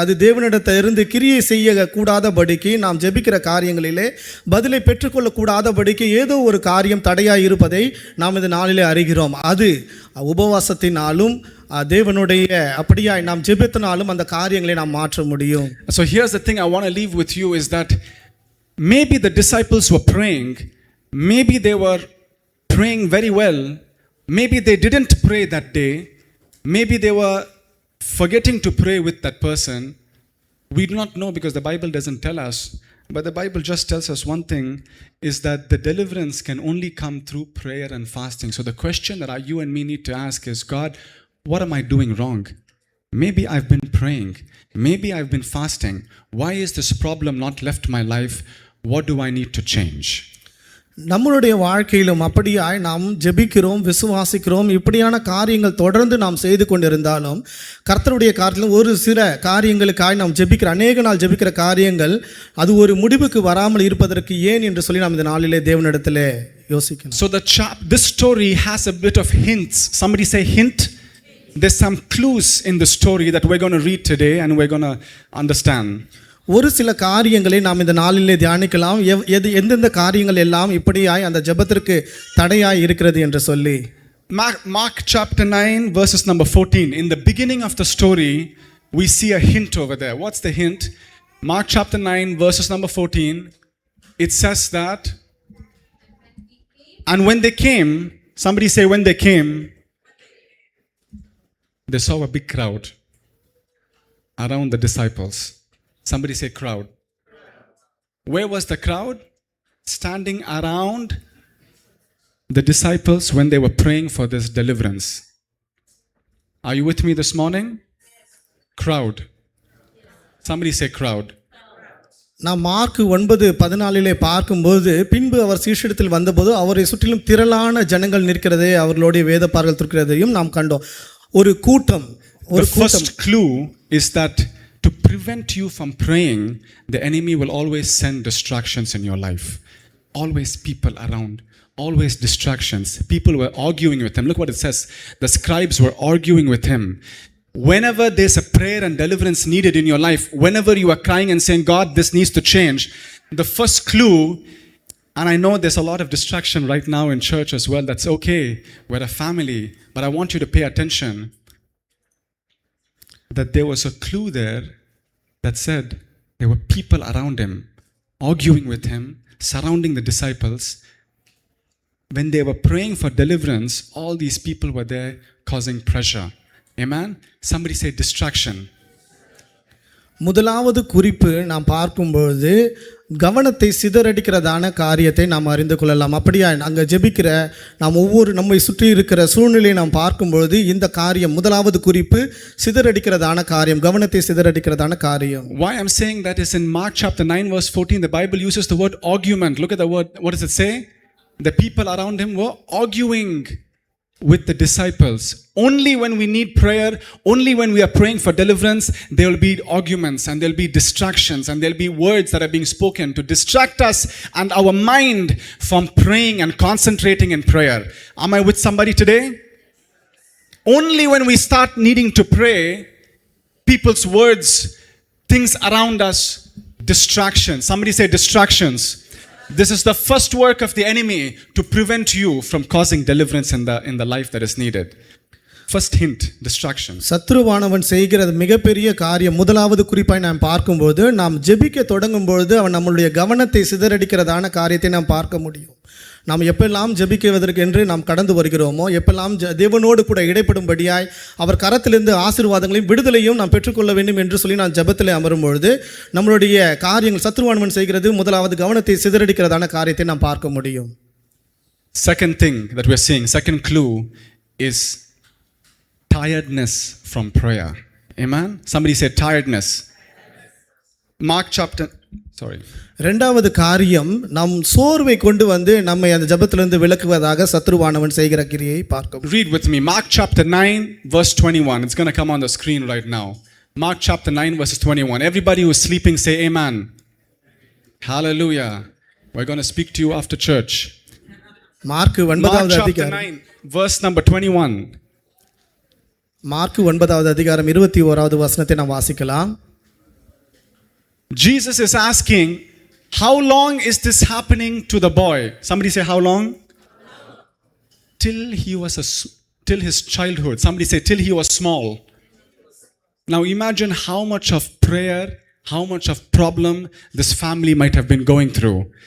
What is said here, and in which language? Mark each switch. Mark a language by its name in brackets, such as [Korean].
[Tamil] அது தேவனிடத்திலிருந்து கிரியை செய்யக்கூடாதபடிக்கு நாம் ஜெபிக்கிற காரியங்களிலே பதிலை பெற்றுக்கொள்ளக்கூடாதபடிக்கு ஏதோ ஒரு காரியம் தடையாய் இருப்பதை நாம் இந்த நாளிலே அறிகிறோம். அது உபவாசத்தினாலும் தேவனுடைய அப்படியாய் நாம் ஜெபத்தினாலும் அந்த காரியங்களை நாம் மாற்ற முடியும். [English] So here's the thing I want to leave with you is that maybe the disciples were praying, maybe they were praying very well, maybe they didn't pray that day, maybe they were forgetting to pray with that person. We do not know because the Bible doesn't tell us, but the Bible just tells us one thing, is that the deliverance can only come through prayer and fasting. So the question that you and me need to ask is, God, what am I doing wrong? Maybe I've been praying, maybe I've been fasting. Why is this problem not left my life? What do I need to change? [Tamil] நம்மளுடைய வாழ்க்கையிலும் அப்படியாய் நாம் ஜெபிக்கிறோம், விசுவாசிக்கிறோம், இப்படியான காரியங்கள் தொடர்ந்து நாம் செய்து கொண்டிருந்தாலும் கர்த்தருடைய காரியத்தில் ஒரு சில காரியங்களுக்காய் நாம் ஜெபிக்கிற அநேக நாள் ஜெபிக்கிற காரியங்கள் அது ஒரு முடிவுக்கு வராமல் இருப்பதற்கு ஏன் என்று சொல்லி நாம் இந்த நாளிலே தேவனிடத்திலே யோசிக்கணும். [English] So this story has a bit of hints. Somebody say hint. There's some clues in the story that we're going to read today and we're going to understand. [Tamil] ஒரு சில காரியங்களை நாம் இந்த நாளிலே தியானிக்கலாம், எந்தெந்த காரியங்கள் எல்லாம் இப்படியாய் அந்த ஜெபத்திற்கு தடையாய் இருக்கிறது என்று சொல்லி. [English] Mark chapter 9 verses number 14. In the beginning of the story we see a hint over there. What's the hint? Mark chapter 9 verses number 14. It says that, and when they came, somebody say when they came, they saw a big crowd around the disciples. Somebody say crowd. Where was the crowd? Standing around the disciples when they were praying for this deliverance. Are you with me this morning? Crowd. Somebody say crowd. [Tamil] நாம் mark 9:14 பார்க்கும்போது, பின்பு அவர் சீஷரிடத்தில் வந்தபோது அவரை சுற்றிலும் திரளான ஜனங்கள் நிற்கிறதே அவர்களுடைய வேதப்பார்கள் இருக்கிறதையும் நாம் கண்டோம். ஒரு கூட்டம். [English] The first clue is that to prevent you from praying, the enemy will always send distractions in your life. Always people around, always distractions. People were arguing with him. Look what it says. The scribes were arguing with him. Whenever there's a prayer and deliverance needed in your life, whenever you are crying and saying, God, this needs to change, the first clue, and I know there's a lot of distraction right now in church as well. That's okay. We're a family. But I want you to pay attention that there was a clue there that said there were people around him arguing with him, surrounding the disciples. When they were praying for deliverance, all these people were there causing pressure. Amen? Somebody say distraction. [Tamil] முதலாவது குறிப்பு நாம் பார்க்கும்பொழுது கவனத்தை சிதறடிக்கிறதான காரியத்தை நாம் அறிந்து கொள்ளலாம். அப்படியா அங்கே ஜெபிக்கிற நாம் ஒவ்வொரு நம்மை சுற்றி இருக்கிற சூழ்நிலையை நாம் பார்க்கும்பொழுது இந்த காரியம் முதலாவது குறிப்பு சிதறடிக்கிறதான காரியம், கவனத்தை சிதறடிக்கிறதான காரியம். [English] Why I'm saying that is in Mark chapter 9 verse 14, the Bible uses the word argument. Look at the word. What does it say? The people around him were arguing with the disciples. Only when we need prayer, only when we are praying for deliverance, there will be arguments and there will be distractions and there will be words that are being spoken to distract us and our mind from praying and concentrating in prayer. Am I with somebody today? Only when we start needing to pray, people's words, things around us, distractions. Somebody say distractions. This is the first work of the enemy to prevent you from causing deliverance in the life that is needed. First hint, distraction. [Tamil] சத்ருவானவன் செய்கிறது மிகப்பெரிய காரியம். முதலாவது குறிப்பாய் நாம் பார்க்கும்போது நாம் ஜெபிக்க தொடங்கும்பொழுது அவன் நம்மளுடைய கவனத்தை சிதறடிக்கிறதான காரியத்தை நாம் பார்க்க முடியும். நாம் எப்பெல்லாம் ஜெபிக்குவதற்கு என்று நாம் கடந்து வருகிறோமோ, எப்பெல்லாம் தேவனோடு கூட இடைப்படும்படியாய் அவர் கரத்திலிருந்து ஆசீர்வாதங்களையும் விடுதலையும் நாம் பெற்றுக்கொள்ள வேண்டும் என்று சொல்லி நான் ஜெபத்தில் அமரும்பொழுது நம்மளுடைய காரியங்கள் சத்ருவானவன் செய்கிறது முதலாவது கவனத்தை சிதறடிக்கிறதான காரியத்தை நாம் பார்க்க முடியும். [English] Second thing that we're seeing, second clue is tiredness from prayer. Amen? Somebody said tiredness. Mark chapter, sorry. [Tamil] ரெண்டாவது காரியம் நம் சோர்வை கொண்டு வந்து நம்மை அந்த ஜெபத்திலிருந்து விலக்குவதாக சத்ருவானவன் செய்கிற கிரியை பார்க்கும். [English] Read with me Mark chapter 9 verse 21. It's going to come on the screen right now. Mark chapter 9 verses 21. Everybody who is sleeping say amen. Hallelujah. We're going to speak to you after church. [Tamil] Mark 9வது [English] chapter [Tamil] அதிகாரம் [English] 9 verse number 21. [Tamil] Mark 9வது அதிகாரம் 21வது வசனத்தை நாம் வாசிக்கலாம். [English] Jesus is asking, how long is this happening to the boy? Somebody say how long? Till his childhood. Somebody say till he was small. Now imagine how much of prayer, how much of problem this family might have been going through.